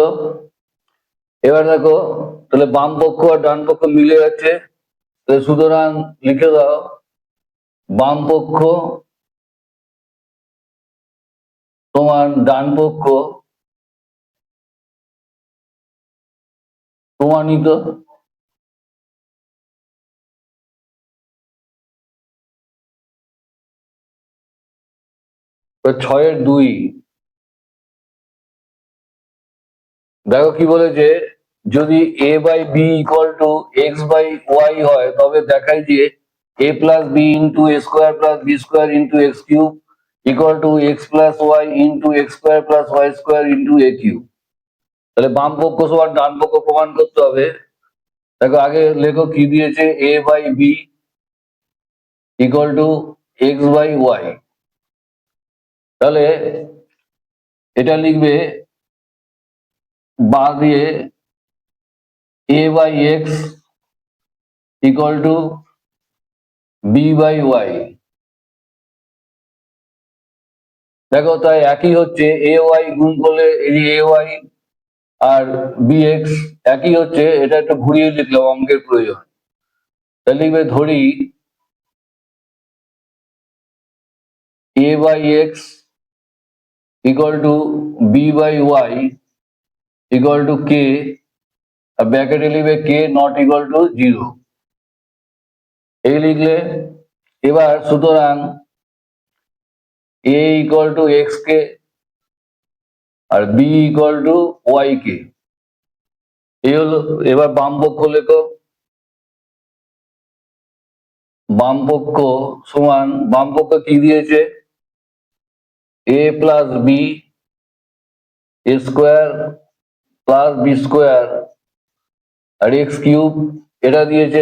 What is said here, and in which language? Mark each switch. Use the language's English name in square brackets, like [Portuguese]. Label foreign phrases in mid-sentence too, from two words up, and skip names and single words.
[Bangla] এবার দেখো, তাহলে বাম পক্ষ আর ডান পক্ষ মিলে যাচ্ছে, তাহলে সুতরাং লিখে দাও, বাম পক্ষ সমান ডান পক্ষ প্রমাণিত। তো 6-2 দেখো কি বলেছে, যদি a/b = x/y হয় তবে দেখাই যে a + b * a² + b² * x³ = x + y * x² + y² * a³। তাহলে বাম পক্ষ সমান ডান পক্ষ প্রমাণ করতে হবে। দেখো আগে লেখো কি দিয়েছে, a/b = x/y। তাহলে এটা লিখবে, বা দিয়ে [English] a by x equal to b by y। [Bangla] দেখো তাই একই হচ্ছে এ ওয়াই গুণ করলে এই এ ওয়াই আর বি এক্স একই হচ্ছে, এটা একটু ঘুরিয়ে লিখলাম, অঙ্কের প্রয়োজন। তাহলে লিখবে ধরি [English] a by x equal to b by y equal to k, [Bangla] আর ব্র্যাকেটে লিখবে [English] k not equal to 0। [Bangla] এই লিখলে এবার সুতরাং [English] a equal to x k [Bangla] আর [English] b equal to y k। [Bangla] এই হলো। এবার বাম পক্ষ লেখো, বাম পক্ষ সমান, বাম পক্ষ কি দিয়েছে [English] a plus b square plus b square [Bangla] আর [English] x cube, [Bangla] এটা দিয়েছে।